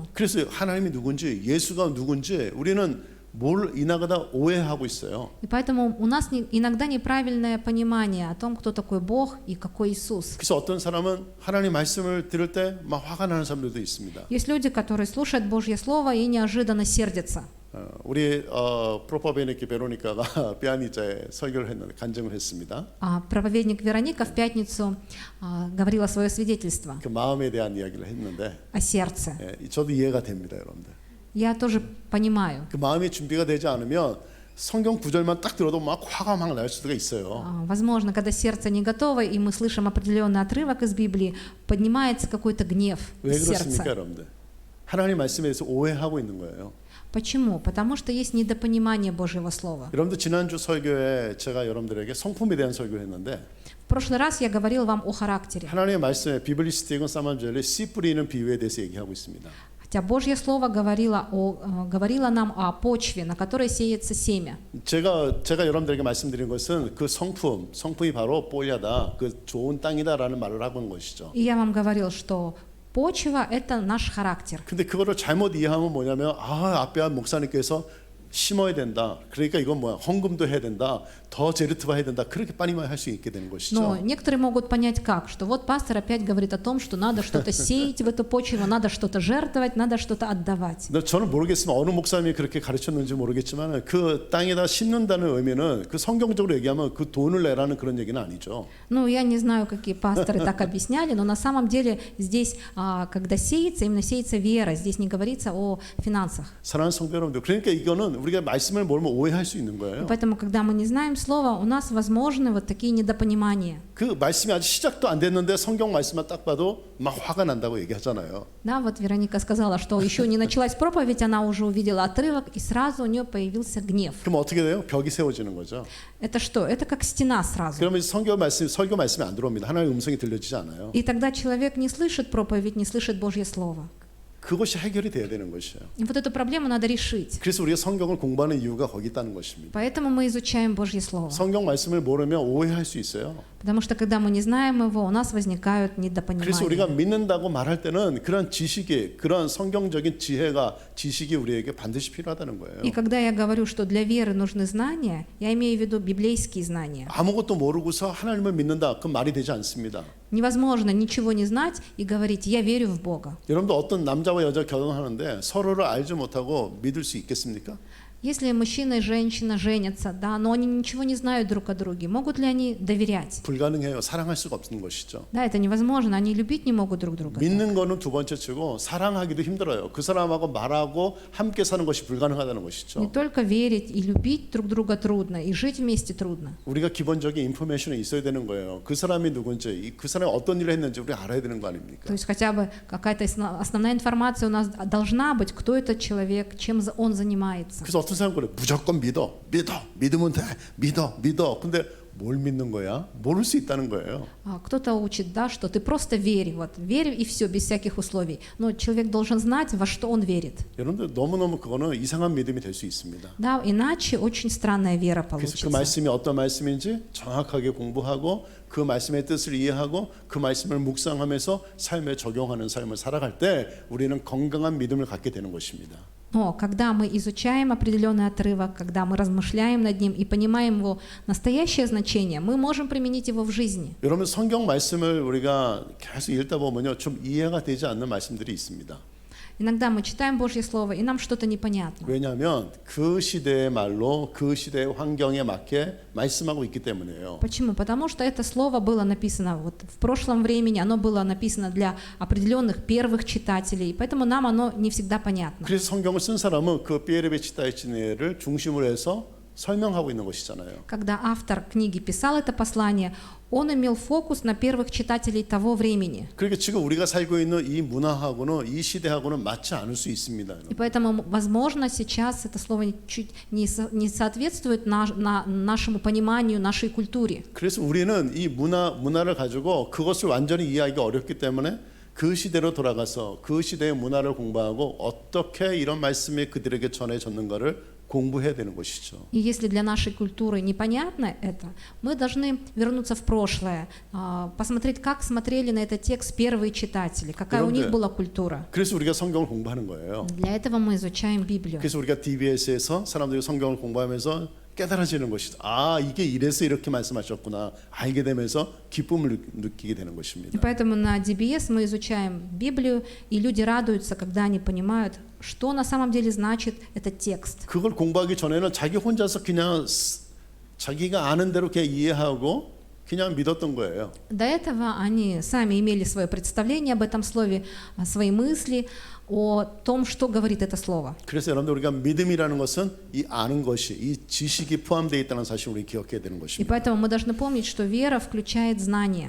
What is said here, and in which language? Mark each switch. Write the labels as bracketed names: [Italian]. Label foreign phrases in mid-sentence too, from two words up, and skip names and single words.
[Korean] 그래서 하나님이 누군지, 예수가 누군지 우리는 뭘 이나가다 오해하고 있어요. [Russian] И поэтому у нас иногда неправильное понимание о том, кто такой Бог и какой Иисус. [Korean] 그래서 어떤 사람은 하나님 말씀을 들을 때 막 화가 나는 사람들도 있습니다. [Russian] Есть люди, которые слушают Божье Слово и неожиданно сердятся. [Korean] 우리 프로파베니키 베로니카가 피아니자에 설교를 했는데 간증을 했습니다. [Russian] Проповедник Вероника в пятницу говорила свое свидетельство [Korean] 그 마음에 대한 이야기를 했는데 [Russian] о сердце. [Korean] 저도 이해가 됩니다, 여러분들. [Russian] Я тоже понимаю. [Korean] 그 마음이 준비가 되지 않으면 성경 구절만 딱 들어도 막 화가 막 날 수가 있어요. [Russian] Возможно, когда сердце не готово, и мы слышим определенный отрывок из Библии, поднимается какой-то гнев [Korean] 왜 [Russian] из [Korean] 그렇습니까, [Russian] сердца. [Korean] 여러분들? 하나님 말씀에 대해서 오해하고 있는 거예요. [Russian] Почему? Потому что есть недопонимание Божьего Слова. [Korean] 여러분들 지난주 설교에 제가 여러분들에게 성품에 대한 설교를 했는데 [Russian] В прошлый раз я говорил вам о характере. [Korean] 하나님의 말씀에 비블리스틱은 사만젤리 씨 뿌리는 비유에 대해서 얘기하고 있습니다. [Russian] Хотя Божье Слово говорило нам о почве, на которой сеется семя. [Korean] 제가 여러분들에게 말씀드린 것은 그 성품이 바로 뽀야다, 그 좋은 땅이다라는 말을 하고 있는 것이죠. [Russian] И я вам говорил, что почва – это наш характер. [Korean] 근데 그거를 잘못 이해하면 뭐냐면 앞에 목사님께서 심어야 된다. 그러니까 이건 뭐야? 헌금도 해야 된다. 더 제르트바 해야 된다. 그렇게 빨리만 할 수 있게 되는 것이죠. [Russian] Но некоторые могут понять как, что вот пастор опять говорит о том, что надо что-то сеять в эту почву, надо что-то жертвовать, надо что-то отдавать. [Korean] 근데 저는 모르겠지만 어느 목사님이 그렇게 가르쳤는지 모르겠지만 그 땅에다 심는다는 의미는 그 성경적으로 얘기하면 그 돈을 내라는 그런 얘기는 아니죠. [Russian] Ну, я не знаю, какие пасторы так объясняли, но на самом деле здесь, когда сеется, именно сеется вера, здесь не говорится о финансах. [Korean] 사랑하는 성도 여러분들, 그러니까 이거는 우리가 말씀을 모르면 오해할 수 있는 [Russian] И [Korean] 거예요. [Russian] поэтому, когда мы не знаем слова, у нас возможны вот такие недопонимания. [Korean] 그 말씀이 아직 시작도 안 됐는데 성경 말씀만 딱 봐도 막 화가 난다고 얘기하잖아요. [Russian] Да, вот Вероника сказала, что еще не началась проповедь, она уже увидела отрывок, и сразу у нее появился гнев. [Korean] 그럼 어떻게 돼요? 벽이 세워지는 거죠. [Russian] Это что? Это как стена сразу. [Korean] 그러면 설교 말씀이 안 들어옵니다. 하나님의 음성이 들려지지 않아요. [Russian] И тогда человек не слышит проповедь, не слышит Божье Слово. [Korean] 그것이 해결이 돼야 되는 것이에요. [Russian] И вот эту проблему надо решить. [Korean] 그래서 우리가 성경을 공부하는 이유가 거기 있다는 것입니다. [Russian] Поэтому мы изучаем Божье Слово. [Korean] 성경 말씀을 모르면 오해할 수 있어요. [Russian] Потому что когда мы не знаем его, у нас возникают [Korean] 그래서 우리가 [Russian] недопонимания. [Korean] 믿는다고 말할 때는 그런 지식이, 그런 성경적인 지식이 우리에게 반드시 필요하다는 거예요. [Russian] И когда я говорю, что для веры нужны знания, я имею в виду библейские знания. [Korean] 아무것도 모르고서 하나님을 믿는다, 그 말이 되지 않습니다. [Russian] Невозможно ничего не знать и говорить «я верю в Бога». [Korean] 여러분도 어떤 남자와 여자 결혼하는데 서로를 알지 못하고 믿을 수 있겠습니까? [Russian] Если мужчина и женщина женятся, да, но они ничего не знают друг о друге, могут ли они доверять? [Korean] 불가능해요. 사랑할 수가 없는 것이죠. [Russian] Да, это невозможно, они любить не могут друг друга. [Korean] 믿는 거는 두 번째 치고 사랑하기도 힘들어요. 그 사람하고 말하고 함께 사는 것이 불가능하다는 [Russian] Не [Korean] 것이죠. [Russian] только верить и любить друг друга трудно, и жить вместе трудно. [Korean] 우리가 기본적인 인포메이션이 있어야 되는 거예요. 그 사람이 누군지, 그 사람이 어떤 일을 했는지 우리 알아야 되는 거 아닙니까? [Russian] То есть хотя бы какая-то основная информация у нас должна быть, кто этот человек, чем он занимается. [Korean] 그래서 어떤 사람 그래 무조건 믿으면 돼, 믿어. 근데 뭘 믿는 거야? 모를 수 있다는 거예요. [Russian] Кто-то учит, да, что ты просто верь, вот верь и все, без всяких условий. Но человек должен знать, во что он верит. [Korean] 여러분들 너무너무 그거는 이상한 믿음이 될 수 있습니다. [Russian] Да, 이наче очень странная вера [Korean] 그래서 그 [Russian] получится. [Korean] 말씀이 어떤 말씀인지 정확하게 공부하고 그 말씀의 뜻을 이해하고 그 말씀을 묵상하면서 삶에 적용하는 삶을 살아갈 때 우리는 건강한 믿음을 갖게 되는 것입니다. [Russian] Но когда мы изучаем определенный отрывок, когда мы размышляем над ним и понимаем его настоящее значение, мы можем применить его в жизни. [Korean] 여러분 성경 말씀을 우리가 계속 읽다 보면요 좀 이해가 되지 않는 말씀들이 있습니다. [Russian] Иногда мы читаем Божье Слово, и нам что-то непонятно. [Korean] 왜냐하면 그 시대의 말로 그 시대의 환경에 맞게 말씀하고 있기 때문이에요. [Russian] Почему? Потому что это слово было написано вот в прошлом времени, оно было написано для определенных первых читателей, поэтому нам оно не всегда понятно. [Korean] 그래서 성경을 쓴 사람은 그 피에르베치타이치네를 중심으로 해서 설명하고 있는 것이잖아요. [Russian] Когда автор книги писал это послание, он имел фокус на первых читателей того времени. [Korean] 그러니까 지금 우리가 살고 있는 이 문화하고는 이 시대하고는 맞지 않을 수 있습니다. [Russian] И поэтому, возможно, сейчас это слово чуть не соответствует нашему пониманию, нашей культуре. [Korean] 그래서 우리는 이 문화를 가지고 그것을 완전히 이해하기가 어렵기 때문에 그 시대로 돌아가서 그 시대의 문화를 공부하고 어떻게 이런 말씀이 그들에게 전해졌는가를 공부해야 되는 것이죠. [Russian] И если для нашей культуры непонятно это, мы должны вернуться в прошлое, посмотреть, как смотрели на этот текст первые читатели, какая у них была культура. [Korean] 그래서 우리가 성경을 공부하는 거예요. [Russian] Для этого мы изучаем Библию. [Korean] 그래서 우리가 DBS에서 사람들이 성경을 공부하면서 깨달아지는 것이죠. 이게 이래서 이렇게 말씀하셨구나. 알게 되면서 기쁨을 느끼게 되는 [Russian] И [Korean] 것입니다. [Russian] поэтому на DBS мы изучаем Библию, и люди радуются, когда они понимают, что на самом деле значит этот текст. [Korean] 그걸 공부하기 전에는 자기 혼자서 그냥 자기가 아는 대로 그냥 이해하고 그냥 믿었던 거예요. [Russian] До этого они сами имели свое представление об этом слове, свои мысли о том, что говорит это слово. [Korean] 그래서 여러분들 우리가 믿음이라는 것은 이 아는 것이, 이 지식이 포함되어 있다는 사실을 우리 기억해야 되는 [Russian] И [Korean] 것입니다. [Russian] поэтому мы должны помнить, что вера включает знания.